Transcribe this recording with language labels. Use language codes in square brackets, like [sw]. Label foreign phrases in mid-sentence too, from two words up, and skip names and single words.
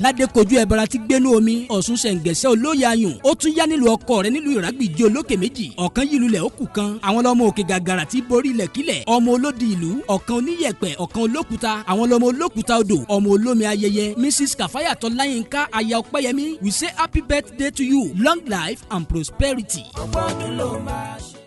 [yo] Ládékojú ẹbọra tí gbénú omi. Ọ̀ṣun ṣẹ̀ǹgẹ̀ṣẹ̀ olóyè ayùn. Ó tún yá nílùú ọkọ rẹ̀ nílùú Ìrágbìjí olókè méjì. Ọ̀kan yìí lulẹ̀ ó kù kan. Àwọn lọmọ òkè gàgàrà tí borí ilẹ̀ kílẹ̀. Ọmọ olódi ìlú. Ọ̀kan oníyẹ̀pẹ̀, ọ̀kan olókùta. Àwọn lọmọ olókùta odò. Ọmọ olómi ayẹyẹ. Missus Kafayat Ọláyínká, aya Ọpẹ́yẹmí, [en] we say happy birthday to you. Long life and prosperity. [yo] Ọgbọ́n ọdún ló máa ṣe.